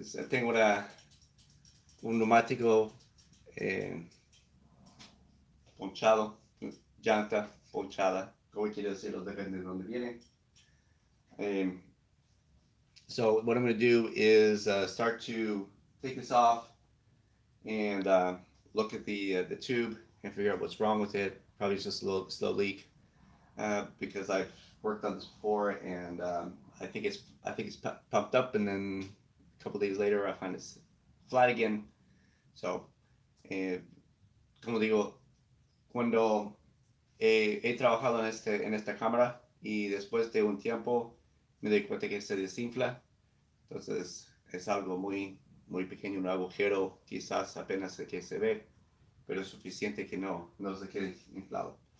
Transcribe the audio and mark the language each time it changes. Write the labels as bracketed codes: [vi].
[es] Tengo un neumático eh, ponchado, llanta ponchada, como quiere decirlo, depende de dónde viene. [en] Um, so what I'm going to do is start to take this off and look at the tube and figure out what's wrong with it. Probably just a little slow leak because I've worked on this before and I think it's pumped up, and then a couple days later I find it's flat again. [es] So, eh, como digo, cuando he trabajado en esta cámara y después de un tiempo me doy cuenta que se desinfla. Entonces es algo muy pequeño, un agujero quizás apenas que se ve, pero es suficiente que no se quede inflado.